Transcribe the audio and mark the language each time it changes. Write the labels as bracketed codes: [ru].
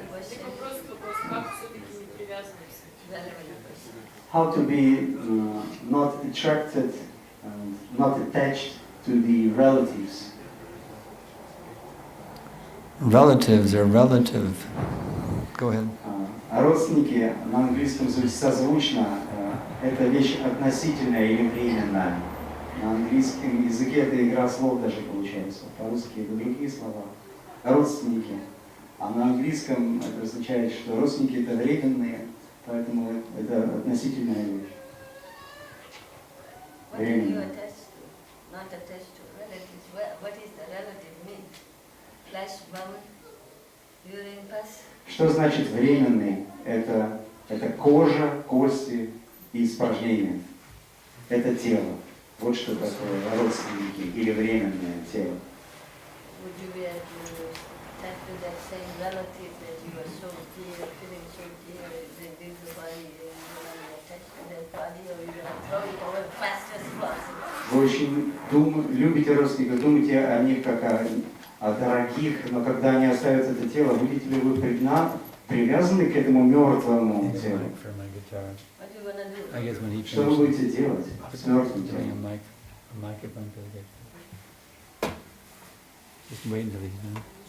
[ru] Либо просто вопрос, как все-таки не привязываться. [en] How to be not attracted, not attached to the relatives. Relatives are relative. Go ahead. [ru] А родственники на английском звучит созвучно это вещь относительная или временная. На английском языке это игра слов даже получается. По-русски это другие слова. Родственники. А на английском это означает, что родственники это временные, поэтому это относительная вещь. [en] What do you attach to? Not attached to relatives. What is the relative mean? Flesh, bone, urine, pus? [ru] Что значит временный? Это кожа, кости и испражнения. Это тело. Вот что такое родственники или временное тело. [en] Would you be able to attach to that same relative that you are so dear, feeling so dear, they leave the body and you want to attach to that body, or you want to throw it away fast as possible? [ru] Вы очень любите родственников, думаете о них как о дорогих, но когда они оставят это тело, будете ли вы привязаны к этому мертвому телу? [en] What do you want to do? I guess when he [ru] Что вы будете делать с мертвым [en] bring [ru] телом? [en] a microphone to the guitar. Just wait until he's done.